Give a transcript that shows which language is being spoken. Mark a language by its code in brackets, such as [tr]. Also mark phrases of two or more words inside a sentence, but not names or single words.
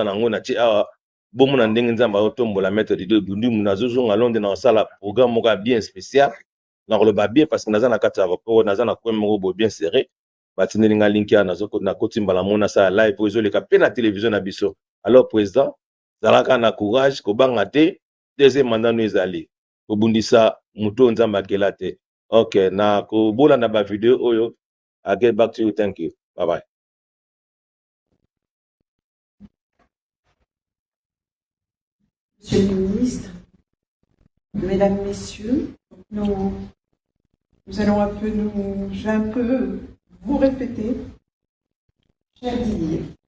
[ln] nango na tie awa bomona ndenge nzambe azotombola maître Didier Boundimbo nazozonga Londres na kosala programme moko ya [fr] bien spécial [ln] nakoloba [fr] bien parce que [ln] naza na kati ya rapport naza na coin moko boye [fr] bien serré [ln] batindeli nga linki ya nakoti mbala moko nasala live oyo ezoleka mpe na télévision na biso [fr] alors président [ln] zalaka na courage kobanga te [fr] deuxième mandat [ln] no ezali kobundisa moto oyo nzambe akela te ok na kobolanda bavideo oyo [en] I get back to you. Thank you. Bye bye. [fr] Monsieur le ministre, mesdames, messieurs, nous allons je vais un peu vous répéter, cher Didier,